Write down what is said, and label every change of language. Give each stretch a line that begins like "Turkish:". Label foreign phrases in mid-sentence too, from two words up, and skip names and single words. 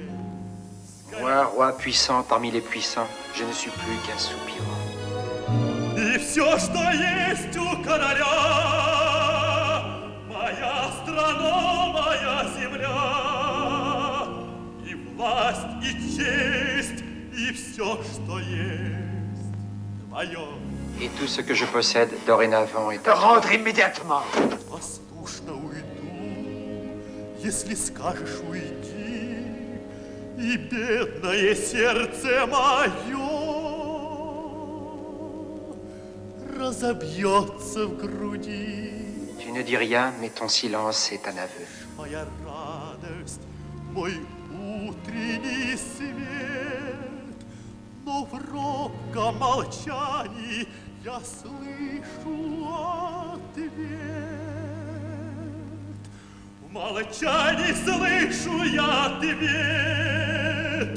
French: Roi puissant parmi les puissants, je ne suis plus qu'un soupirant.
Russian: И все, что есть у короля, моя страна, моя земля, и власть, и честь, и все, что есть твое.
French: Et tout ce que je possède dorénavant est à rendre immédiatement.
Russian: Послушно уйду, если скажешь уйди, и бедное сердце мое разобьется в груди.
French: Tu ne dis rien, mais ton silence est un aveu.
Russian: Моя радость, мой утренний свет, но в робком молчании я слышу ответ. В молчании слышу я ответ.